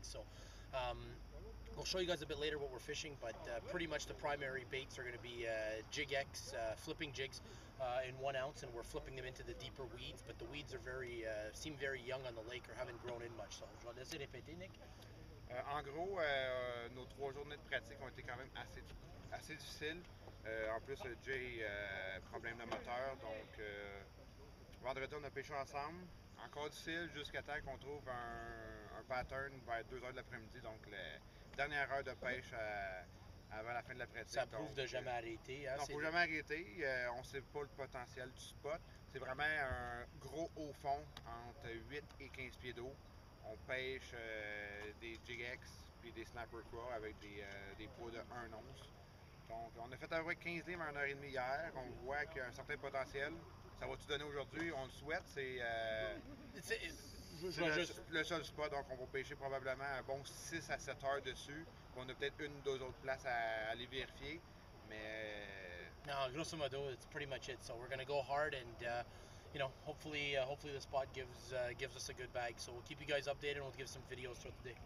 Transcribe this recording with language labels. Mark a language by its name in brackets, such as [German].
[English] So I'll show you guys a bit later what we're fishing, but pretty much the primary baits are going to be Jig X, flipping jigs in 1 ounce, and we're flipping them into the deeper weeds, but the weeds are seem very young on the lake or haven't grown in much. So [French] je vais laisser répéter, [English] Nick. [French] En gros, nos 3 journées de pratique ont été quand même assez difficiles. En plus, Jay, problème de moteur, donc vendredi on a pêché ensemble. Encore difficile jusqu'à temps qu'on trouve un pattern vers 2 heures de l'après-midi, donc la dernière heure de pêche avant la fin de la pratique. Ça prouve de jamais arrêter. Hein, non, il ne faut jamais arrêter. On ne sait pas le potentiel du spot. C'est vraiment un gros haut fond entre 8 et 15 pieds d'eau. On pêche des Jig X puis des st-francois avec des poids de 1 once. Donc on a fait à peu près 15 livres en 1h30 hier. On voit qu'il y a un certain potentiel. Ça va tout donner aujourd'hui, on le souhaite. C'est le seul spot, donc on va pêcher probablement un bon 6 à 7 heures dessus. On a peut-être 1 ou 2 autres places à aller vérifier. Mais [English] no, [French] grosso modo, [English] it's pretty much it. So we're going to go hard, and you know, hopefully the spot gives us a good bag. So we'll keep you guys updated, and we'll give some videos throughout the day.